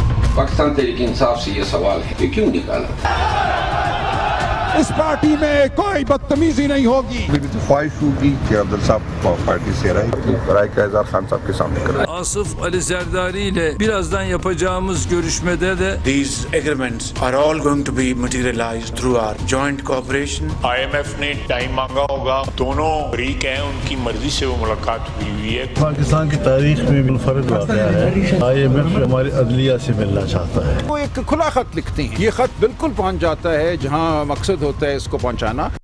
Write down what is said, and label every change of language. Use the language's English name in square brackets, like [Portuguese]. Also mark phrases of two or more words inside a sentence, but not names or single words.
[Urdu] پاکستان تحریک انصاف سے یہ سوال ہے کہ کیوں نکالا? اس پارٹی میں کوئی بدتمیزی نہیں ہوگی. میری تو خواہش ہوگی کہ عبدل صاحب پارٹی سے رائے کا اظہار خان صاحب کے سامنے کریں. [Turkish] Asif Ali Zerdari ile birazdan yapacağımız görüşmede de [English] these agreements are all going to be materialized through our joint cooperation. [Urdu] IMF نے ٹائم مانگا ہوگا، دونوں فریق ہیں، ان کی مرضی سے وہ ملاقات ہوئی ہے. پاکستان کی تاریخ میں منفرد واقعہ ہے. IMF ہماری عدلیہ سے ملنا چاہتا ہے. وہ ایک کھلا خط لکھتے ہیں، یہ خط بالکل پہنچ جاتا ہے جہاں مقصد ہوتا ہے اس کو پہنچانا.